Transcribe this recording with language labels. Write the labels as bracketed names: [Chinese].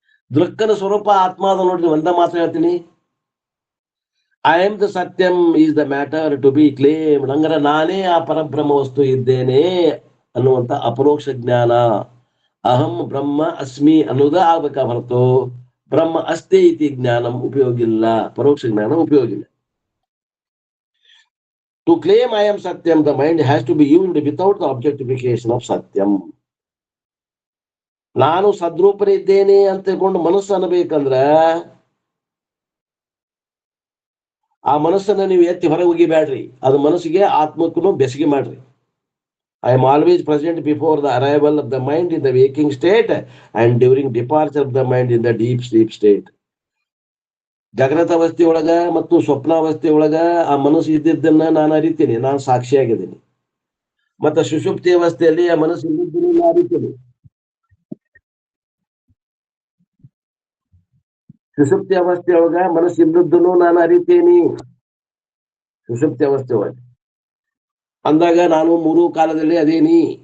[Kannada] ದೃಕ್ಕನ ಸ್ವರೂಪ ಆತ್ಮ ಅದ ನೋಡ್ರಿ. ಒಂದ ಮಾತ್ರ ಹೇಳ್ತೀನಿ, [English] I am the ಸತ್ಯಂ is the matter to be claimed. [Kannada] ಹಂಗಾರ ನಾನೇ ಆ ಪರಬ್ರಹ್ಮ ವಸ್ತು ಇದ್ದೇನೆ ಅನ್ನುವಂತ ಅಪರೋಕ್ಷ ಜ್ಞಾನ. ಅಹಂ ಬ್ರಹ್ಮ ಅಸ್ಮಿ ಅನ್ನೋದ ಆಗ್ಬೇಕ ಹೊರತು ಬ್ರಹ್ಮ ಅಸ್ತಿ ಇತಿ ಜ್ಞಾನಂ ಉಪಯೋಗ ಇಲ್ಲ, ಪರೋಕ್ಷ ಜ್ಞಾನ ಉಪಯೋಗ ಇಲ್ಲ. [English] To claim I am Satyam, the mind has to be used without the objectification of Satyam. [Kannada] ನಾನು ಸದ್ರೂಪನಿದ್ದೇನೆ ಅಂತ ತಿಳ್ಕೊಂಡು ಮನಸ್ಸು ಅನ್ನಬೇಕಂದ್ರ ಆ ಮನಸ್ಸನ್ನ ನೀವು ಎತ್ತಿ ಹೊರಗೆ ಒಗಿಬೇಡ್ರಿ. ಅದು ಮನಸ್ಸಿಗೆ ಆತ್ಮಕ್ಕೂ ಬೆಸಗಿ ಮಾಡ್ರಿ. [English] I am always present before the arrival of the mind in the waking state and during departure of the mind in the deep sleep state. [Kannada] ಜಾಗೃತ ಅವಸ್ಥೆ ಒಳಗ ಮತ್ತು ಸ್ವಪ್ನಾವಸ್ಥೆ ಒಳಗ ಆ ಮನಸ್ಸು ಇದ್ದಿದ್ದನ್ನ ನಾನು ಅರಿತೀನಿ, ನಾನು ಸಾಕ್ಷಿಯಾಗಿದ್ದೀನಿ. ಮತ್ತೆ ಸುಷುಪ್ತಿ ಅವಸ್ಥೆಯಲ್ಲಿ ಆ ಮನಸ್ಸು ಇದ್ದಿದ್ದನ್ನು ಅರಿತೀನಿ. ಸುಷುಪ್ತಿ ಅವಸ್ಥೆಯೊಳಗ ಮನಸ್ಸಿದ್ದನ್ನು ನಾನು ಅರಿತೇನಿ. ಸುಷುಪ್ತಿ ಅವಸ್ಥೆ ಒಳಗೆ ಅಂದಾಗ ನಾನು ಮೂರು ಕಾಲದಲ್ಲಿ ಅದೇನಿ.